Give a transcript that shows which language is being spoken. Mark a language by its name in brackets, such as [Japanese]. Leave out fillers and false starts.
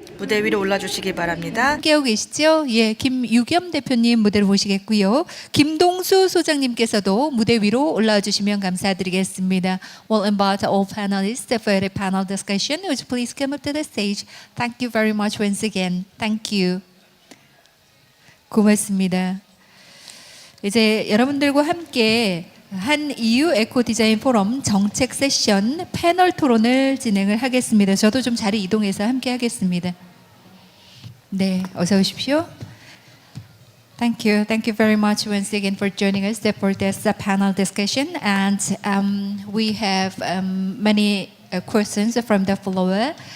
[Korean] 무대 위로 올라주시기 바랍니다. 함께하고 계시죠? 예, 김유겸 대표님 무대로 모시겠고요. 김동수 소장님께서도 무대 위로 올라와 주시면 감사드리겠습니다. [English] We'll invite all panelists for a panel discussion. Would you please come up to the stage? Thank you very much once again. Thank you. [Korean] 고맙습니다. 이제 여러분들과 함께 한 EU 에코 디자인 포럼 정책 세션 패널 토론을 진행을 하겠습니다. 저도 좀 자리 이동해서 함께 하겠습니다. 네, 어서 오십시오. [English] Thank you. Thank you very much once again for joining us for this panel discussion. And we have many questions from the floor.